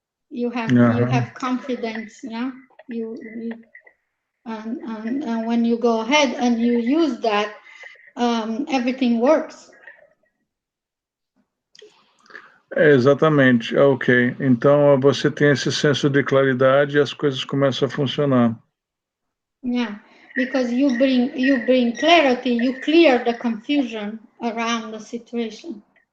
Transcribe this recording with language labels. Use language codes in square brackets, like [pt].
[en] You have confidence. Yeah. And when you go ahead and you use that, everything works. [pt] Exatamente, ok. Então você tem esse senso de claridade e as coisas começam a funcionar. [en] Yeah, because you bring clarity, you clear the confusion around the situation.